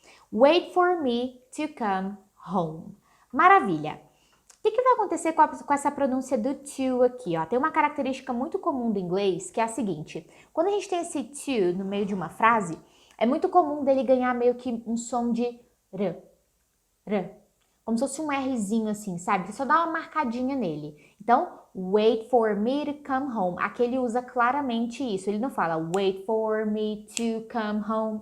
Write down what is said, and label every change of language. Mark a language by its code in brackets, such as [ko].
[en] Wait for me to come home. [pt] Maravilha. que vai acontecer com essa pronúncia do to aqui, ó? Tem uma característica muito comum do inglês, que é a seguinte. Quando a gente tem esse to no meio de uma frase, é muito comum dele ganhar meio que um som de r, r. Como se fosse um Rzinho assim, sabe? Você só dá uma marcadinha nele. [en] Então, wait for me to come home. [pt] Aqui ele usa claramente isso. Ele não fala [en] wait for me to come home.